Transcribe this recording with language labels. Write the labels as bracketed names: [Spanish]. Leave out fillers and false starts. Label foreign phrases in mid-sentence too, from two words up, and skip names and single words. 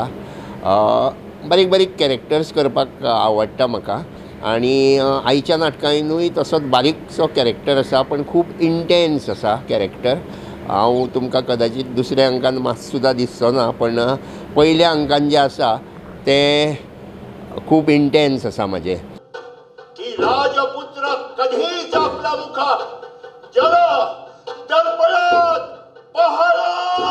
[Konkani] बारीक बारीक कॅरेक्टर्स करपाक आवडटा म्हाका. आनी आयच्या नाटकांनूय तसोच बारीकसो कॅरेक्टर आसा, पण खूब इंटेन्स आसा कॅरेक्टर. हांव तुमकां कदाचीत दुसऱ्या अंकान मात सुद्दां दिसचो ना, पण पयल्या अंकान जें आसा तें खूब इंटेन्स आसा म्हाजें. [Marathi] की राजपुत्र कधीच आपल्या मुखात जल दर्पणात पहारा